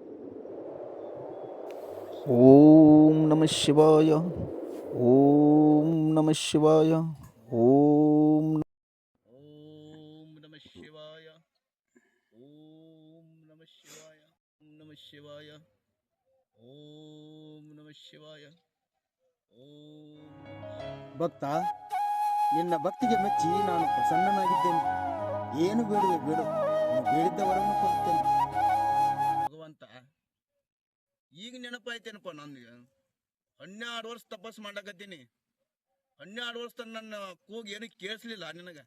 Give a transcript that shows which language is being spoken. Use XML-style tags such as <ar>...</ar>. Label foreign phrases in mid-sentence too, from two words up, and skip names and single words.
<sa>ಓಂ ನಮಃ ಶಿವಾಯ, ಓಂ ನಮಃ ಶಿವಾಯ, ಓಂ ನಮಃ ಶಿವಾಯ, ಓಂ ನಮಃ ಶಿವಾಯ, ಓಂ ನಮಃ ಶಿವಾಯ, ಓಂ ನಮಃ ಶಿವಾಯ, ಓಂ.</sa> <kn>ಭಕ್ತ, ನಿನ್ನ ಭಕ್ತಿಗೆ ಮೆಚ್ಚಿ ನಾನು ಪ್ರಸನ್ನನಾಗಿದ್ದೇನೆ. ಏನು ಬೇಡುವೆ ಬೇಡು, ಬೇಡಿದ್ದ ವರವನ್ನು ಕೊಡುತ್ತೇನೆ. ಭಗವಂತ, ಈಗ ನೆನಪಾಯ್ತೇನಪ್ಪ ನನಗೆ. 12 ವರ್ಷ ತಪಸ್ಸು ಮಾಡಕತ್ತೀನಿ. 12 ವರ್ಷ ನನ್ನ ಕೂಗಿ ಏನು ಕೇಳಿಸ್ಲಿಲ್ಲ ನಿನಗೆ.</kn>